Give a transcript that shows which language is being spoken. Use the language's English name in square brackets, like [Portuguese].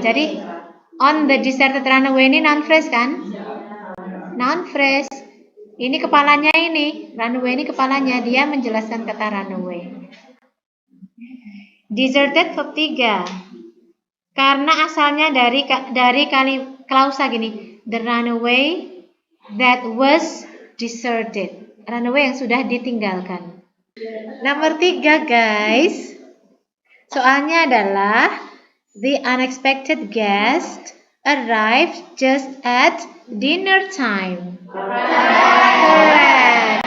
[Indonesian] Jadi [English] on the deserted runway [Indonesian] ini [English] noun phrase [Indonesian] kan? [English] Noun phrase. [Indonesian] Ini kepalanya ini. Runway ini kepalanya. Dia menjelaskan kata runway. [English] Deserted verb 3. [Indonesian] Karena asalnya dari klausa gini. [English] The runway that was deserted. [Indonesian] Runway yang sudah ditinggalkan. Nomor 3 [English] guys. [Indonesian] Soalnya adalah [English] the unexpected guest arrived just at dinner time. Correct.